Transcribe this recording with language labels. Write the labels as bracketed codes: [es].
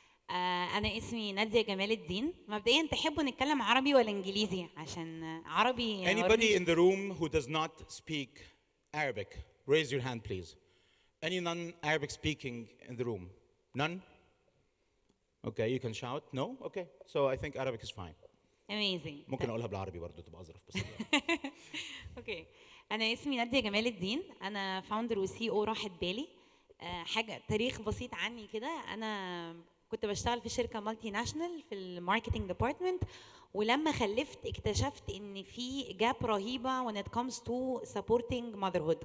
[ar] أنا اسمي نادية جمال الدين. مبدئيا تحبوا نتكلم عربي ولا إنجليزي؟ عشان عربي. [en] Anybody in the room who does not speak Arabic, raise your hand, please. Any non-Arabic speaking in the room? None? Okay, you can shout. No? Okay. So I think Arabic is fine. Amazing. [ar] ممكن أقولها بالعربي برضه تبقى أظرف بس. [en] Okay. [ar] أنا اسمي نادية جمال الدين. أنا فاوندر وسي او راحت بالي. حاجة تاريخ بسيط عني كده. أنا كنت بشتغل في شركة مالتي ناشونال في الماركتينج ديبارتمنت، ولما خلفت اكتشفت ان في جاب رهيبه [en] when it comes to supporting motherhood.